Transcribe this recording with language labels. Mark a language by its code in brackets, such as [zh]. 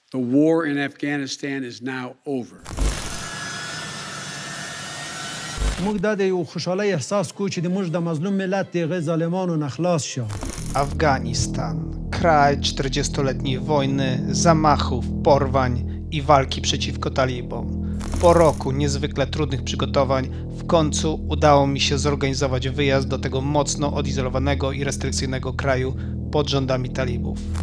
[en] The war in Afghanistan is now over. [ps] موږ د یو خوشحالۍ احساس کوو چې د موږ د مظلوم ملت د هغې ظالمانو نه خلاص شو. [pl] Afganistan, kraj 40-letniej wojny, zamachów, porwań i walki przeciwko talibom. Po roku niezwykle trudnych przygotowań w końcu udało mi się zorganizować wyjazd do tego mocno odizolowanego i restrykcyjnego kraju pod rządami talibów.